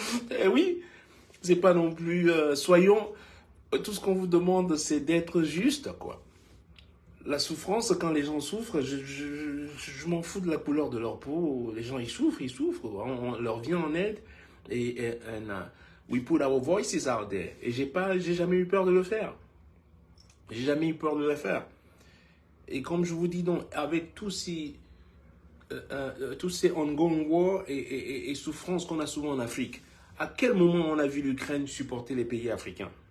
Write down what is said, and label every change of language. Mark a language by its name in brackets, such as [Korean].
[French] Eh oui, c'est pas non plus... soyons... Tout ce qu'on vous demande, c'est d'être juste, quoi. La souffrance, quand les gens souffrent, je m'en fous de la couleur de leur peau. Les gens, ils souffrent. On leur vient en aide. [English] We put our voices out there. [French] Et j'ai jamais eu peur de le faire. J'ai jamais eu peur de le faire. Et comme je vous dis donc, avec tous ces tous ces [English] ongoing wars [French] et souffrances qu'on a souvent en Afrique. À quel moment on a vu l'Ukraine supporter les pays africains?